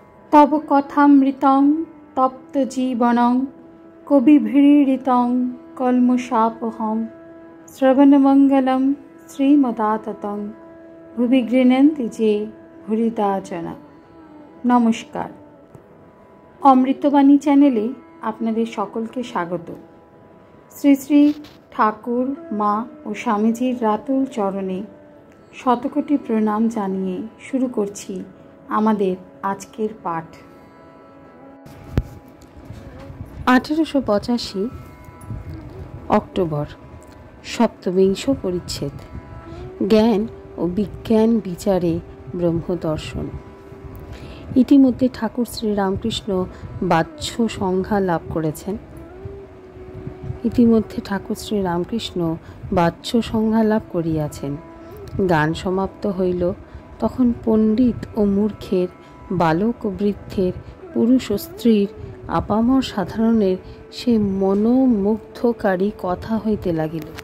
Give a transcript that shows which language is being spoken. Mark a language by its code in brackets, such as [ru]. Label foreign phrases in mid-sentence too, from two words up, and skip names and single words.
[sa] तव कथामृतं तप्तजीवनं कविभिरीडितं कल्मषापहं श्रवणमङ्गलं श्रीमदाततं भुवि गृह्णन्ति जे भूरिदा जना। [bn] নমস্কার, অমৃতবাণী চ্যানেলে আপনাদের সকলকে স্বাগত। শ্রী শ্রী ঠাকুর মা ও স্বামীজীর রাতুল চরণে শতকোটি প্রণাম জানিয়ে শুরু করছি আমাদের আজকের পাঠ। 1885 অক্টোবর, সপ্তবিংশ পরিচ্ছেদ। জ্ঞান ও বিজ্ঞান বিচারে ব্রহ্মদর্শন। ইতিমধ্যে ঠাকুর শ্রী রামকৃষ্ণ বাহ্য সংজ্ঞা লাভ করেছেন। ইতিমধ্যে ঠাকুর শ্রী রামকৃষ্ণ বাহ্য সংজ্ঞা লাভ করিয়াছেন। গান সমাপ্ত হইল, তখন পণ্ডিত ও মূর্খের, বালক ও বৃদ্ধের, পুরুষ ও স্ত্রীর, আপামর সাধারণের সে মনোমুগ্ধকারী কথা হইতে লাগিল।